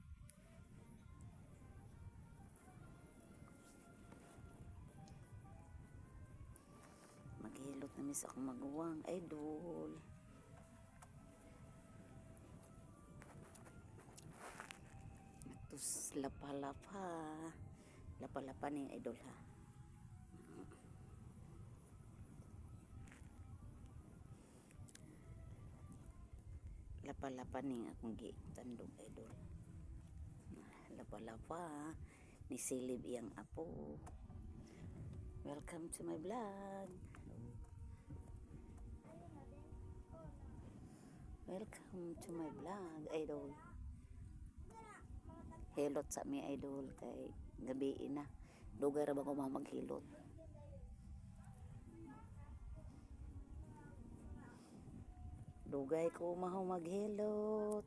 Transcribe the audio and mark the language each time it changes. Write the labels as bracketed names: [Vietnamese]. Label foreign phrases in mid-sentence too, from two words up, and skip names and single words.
[Cebuano] Maghilot na sa akong maguwang, idol. Tus lapa-lapa. Lapa-lapa ni idol ha. Lapa-lapa ni akong gitandog idol. Lapa-lapa ni silib iyang apo. [English] Welcome to my vlog. Welcome to my vlog, idol. [Cebuano] Hilot sa mi idol kay gabi na. Dugay ra ba ko maghilot. Dugay ko maghilot.